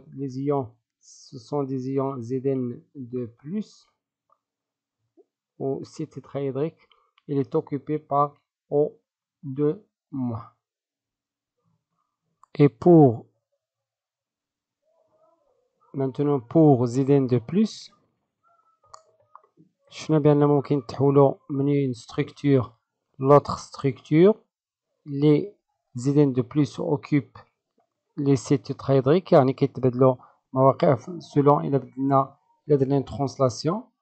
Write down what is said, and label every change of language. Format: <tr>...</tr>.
<fr>Les ions ce sont des ions Zn de plus. Au site tétraédrique il est occupé par O2-. Et maintenant pour Zn de plus,</fr> <ar>شفنا بأن ممكن نتحولوا من</ar> <fr>une structure l'autre structure. Les ZN de plus occupent les sites tétraédriques</fr> <ar>يعني كيتبدلوا مواقع</ar> <fr>selon</fr> <ar>إلا درنا</ar> <fr>translation.</fr>